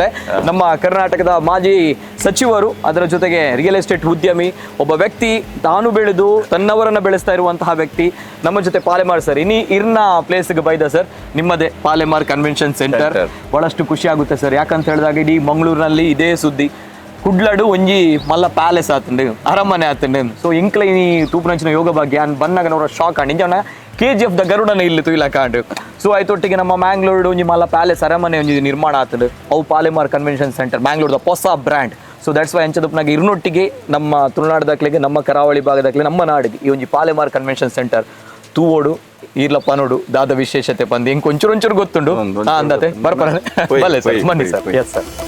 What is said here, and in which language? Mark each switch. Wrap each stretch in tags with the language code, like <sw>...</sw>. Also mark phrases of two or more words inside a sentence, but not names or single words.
<kn>ನಮ್ಮ ಕರ್ನಾಟಕದ ಮಾಜಿ ಸಚಿವರು, ಅದರ ಜೊತೆಗೆ</kn> <en>real estate</en> <kn>ಉದ್ಯಮಿ, ಒಬ್ಬ ವ್ಯಕ್ತಿ ತಾನು ಬೆಳೆದು ತನ್ನವರನ್ನ ಬೆಳೆಸ್ತಾ ಇರುವಂತಹ ವ್ಯಕ್ತಿ ನಮ್ಮ ಜೊತೆ ಪಾಲೆಮಾರ್ ಸರ್.</kn> <tcy>ಇನಿ ಇರ್ನ ಪ್ಲೇಸ್ಗೆ ಬೈದ ಸರ್ ನಿಮ್ಮದೇ ಪಾಲೆಮಾರ್ ಕನ್ವೆನ್ಷನ್ ಸೆಂಟರ್.</tcy> <kn>ಬಹಳಷ್ಟು ಖುಷಿ ಆಗುತ್ತೆ ಸರ್, ಯಾಕಂತ ಹೇಳಿದಾಗ ಇಡೀ ಮಂಗಳೂರಿನಲ್ಲಿ ಇದೇ ಸುದ್ದಿ.</kn> <tcy>ಕುಡ್ಲಡು ಒಂಜಿ ಮಲ್ಲ ಪ್ಯಾಲೇಸ್ ಆತಂಡು, ಅರಮನೆ ಆತಂಡು. ಸೊ ಇಂಕ್ಲ ಈ ತೂಪುನಂಚಿನ ಯೋಗ ಭಾಗ್ಯ ಬಂದಾಗ ನೋಡೋ ಶಾಕ್ ಆಂಡ್ ಇಂಜನ KGF ದ ಗರುಡನ ಇಲ್ಲಿ ತುಯಿಲ ಕಾಂಡ್. ಸೊ ಆಯ್ತೊಟ್ಟಿಗೆ ನಮ್ಮ ಮ್ಯಾಂಗ್ಳೂರು ಒಂಜಿ ಮಲ್ಲ ಪ್ಯಾಲೇಸ್ ಅರಮನೆ ಒಂಜಿ ನಿರ್ಮಾಣ ಆತಂಡು ಅವು ಪಾಲೆಮಾರ್ ಕನ್ವೆನ್ಷನ್ ಸೆಂಟರ್ ಮ್ಯಾಂಗ್ಳೂರ್ದ ಹೊಸ ಬ್ರ್ಯಾಂಡ್.</tcy> <en>so that's why</en> <tcy>ಎಂಚದಪ್ಪನಾಗ ಇರ್ನೊಟ್ಟಿಗೆ ನಮ್ಮ ತುಳುನಾಡದಾಕ್ಲಿಗೆ, ನಮ್ಮ ಕರಾವಳಿ ಭಾಗದಾಕ್ಲಿ, ನಮ್ಮ ನಾಡಿಗೆ ಈ ಒಂಜಿ ಪಾಲೆಮಾರ್ ಕನ್ವೆನ್ಷನ್ ಸೆಂಟರ್ ತೂವೋಡು ಈರ್ಲಪ್ಪ ನೋಡು ದಾದ ವಿಶೇಷತೆ ಬಂದು ಹಿಂಗೆ ಒಂಚೂರು ಗೊತ್ತುಂಡು ಅಂದತೆ ಬರ್ಬರ ಬಲ್ಲೆ ಸರ್, ಬನ್ನಿ ಸರ್.</tcy> <en>yes sir.</en>